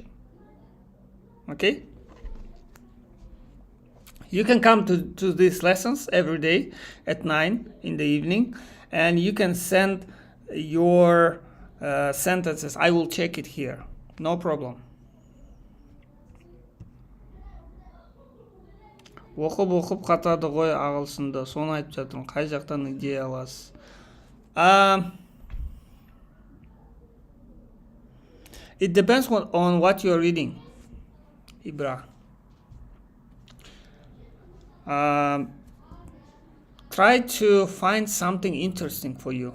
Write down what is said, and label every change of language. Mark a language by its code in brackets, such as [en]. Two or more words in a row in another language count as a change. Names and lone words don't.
[en] Okay? You can come to these lessons every day at 9 in the evening, and you can send your sentences. I will check it here. No problem. [kk] Оқып қатады ғой ағылшынды. Соны айтып жатырмын. Қай жақтан идея аласыз? [en] It depends on what you're reading. Ibra. Try to find something interesting for you.